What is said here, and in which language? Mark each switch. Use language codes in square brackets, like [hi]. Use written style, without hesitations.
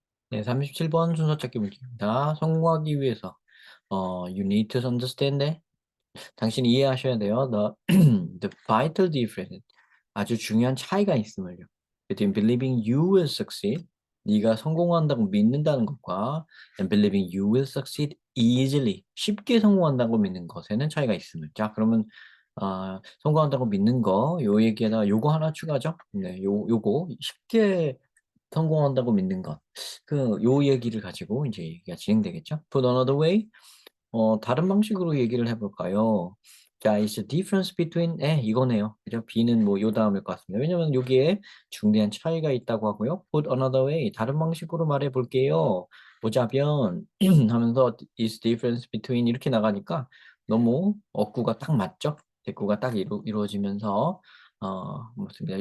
[ko] 네, 37번 순서 찾기 문제입니다. 성공하기 위해서 [en] you need to understand that. [ko] 당신이 이해하셔야 돼요. [en] The vital difference. [ko] 아주 중요한 차이가 있음을요. [en] between believing you will succeed. [ko] 네가 성공한다고 믿는다는 것과 [en] and believing you will succeed easily. [ko] 쉽게 성공한다고 믿는 것에는 차이가 있음을. 자, 그러면 성공한다고 믿는 거, 요 얘기에다가 요거 하나 추가죠. 네, 요거 쉽게 성공한다고 믿는 것. 요 얘기를 가지고 이제 얘기가 진행되겠죠. [en] Put another way. [ko] 다른 방식으로 얘기를 해볼까요? [en] 자, is the difference between [ko] 이거네요. 그죠? B는 뭐 요 다음일 것 같습니다. 왜냐면 여기에 중대한 차이가 있다고 하고요. [en] Put another way. [ko] 다른 방식으로 말해 볼게요. 보자면 하면서 [en] is difference between [ko] 이렇게 나가니까 너무 어구가 딱 맞죠? 대꾸가 딱 이루어지면서 맞습니다.